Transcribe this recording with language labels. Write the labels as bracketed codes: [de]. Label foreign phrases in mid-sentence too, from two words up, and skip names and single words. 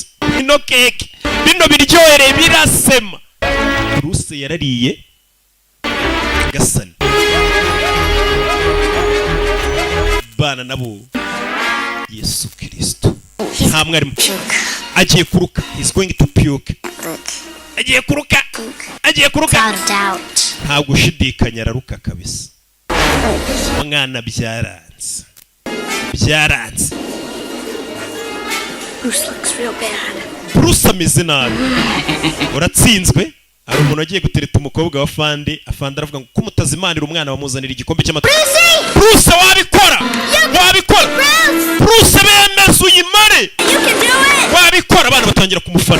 [rw] Ino keke bino biryohere birasema. Bruce yarariye. Nyagasani bana nabo Yesu Kristo nta mwarimu agiye kuruka. [en] He's going to puke. [rw] Agiye kuruka. Nta gushidikanya araruka kabisa. Mwana byaranze. [en] Bruce looks real bad. [rw] Bruce ameze nabi. Uratsinzwe. Hari umuntu agiye gutereta umukobwa wa Afande. Afande aravuga ngo kumutazimanira umwana bamuzanira igikombe cy'amata. Bruce wabikora. Bruce bemeza uyimare. Wabikora abana batangira kumufana.